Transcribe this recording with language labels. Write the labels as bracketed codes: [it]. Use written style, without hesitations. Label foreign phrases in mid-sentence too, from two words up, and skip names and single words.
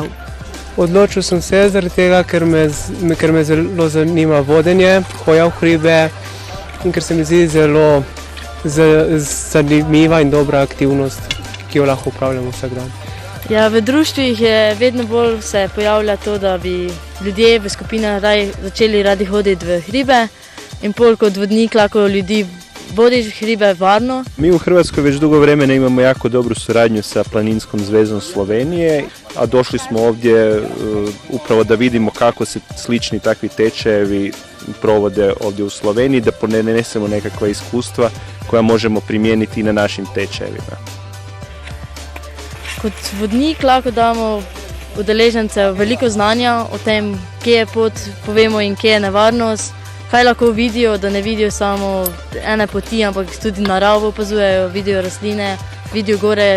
[sl] Odločil sem se zaradi tega, ker me zelo zanima vodenje, hoja v hribe in ker se mi zdi zelo zanimiva in dobra aktivnost, ki jo lahko upravljamo vsak dan. Ja, v društvih je vedno bolj se pojavlja to, da bi ljudje v skupinah začeli radi hoditi v hribe in pol kot vodnik lahko ljudi vodiš hribe varno. [hr] Mi u Hrvatskoj već dugo vremena imamo jako dobru suradnju sa Planinskom zvezom Slovenije, a došli smo ovdje upravo da vidimo kako se slični takvi tečajevi provode ovdje u Sloveniji, da ponesemo nekakva iskustva koja možemo primijeniti i na našim tečajevima. [sl] Kot vodnik lahko damo udeležence veliko znanja o tem, kje je pot, povemo in kje je nevarnost, kaj lahko vidijo, da ne vidijo samo ene poti, ampak tudi naravo opazujejo, vidijo rastline, vidijo gore.